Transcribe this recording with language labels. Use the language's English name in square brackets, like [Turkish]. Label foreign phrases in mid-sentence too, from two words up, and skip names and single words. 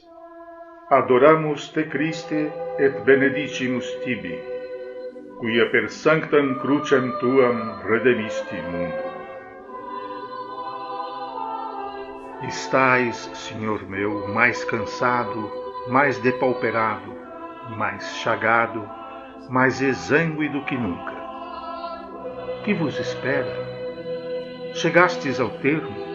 [Latin] Adoramos te Christe et benedicimus tibi, quia per sanctam crucem tuam redemisti mundo. [Portuguese] Estais, Senhor meu, mais cansado, mais depauperado, mais chagado, mais exangue do que nunca. Que vos espera? Chegastes ao termo?